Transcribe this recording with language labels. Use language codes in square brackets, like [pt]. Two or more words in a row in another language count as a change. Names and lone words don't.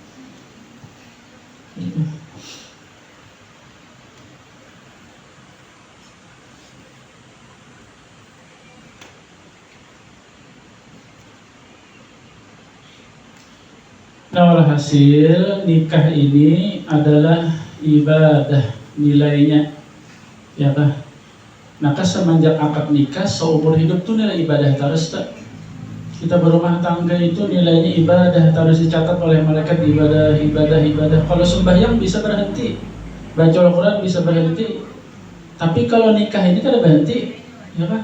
[id] Nah, walhasil nikah ini adalah ibadah nilainya, ya kan? Maka semenjak akad nikah seumur hidup tuh nilai ibadah terus tak. Kita berumah tangga itu nilainya ibadah, harus dicatat oleh malaikat ibadah. Kalau sembahyang bisa berhenti, baca Al-Quran bisa berhenti, tapi kalau nikah ini kada berhenti, ya kan?